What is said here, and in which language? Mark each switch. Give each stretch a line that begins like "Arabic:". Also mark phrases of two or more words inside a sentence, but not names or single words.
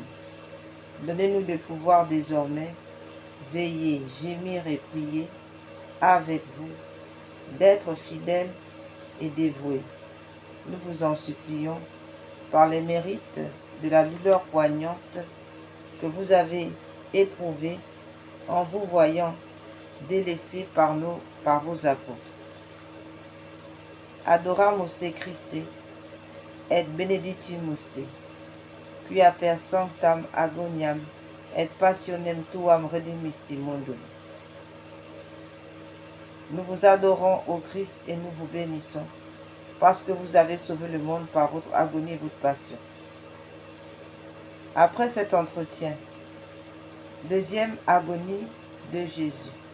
French: Donnez-nous de pouvoir désormais veiller, gémir et prier avec vous, d'être fidèles et dévoués. Nous vous en supplions, par les mérites de la douleur poignante que vous avez éprouvée en vous voyant délaissés par vos apôtres.
Latin: Adoramus te Christe, et benedictimus te, quia per sanctam agoniam et passionem tuam redemisti mundum.
French: Nous vous adorons, ô Christ, et nous vous bénissons, parce que vous avez sauvé le monde par votre agonie et votre passion. Après cet entretien, deuxième agonie de Jésus.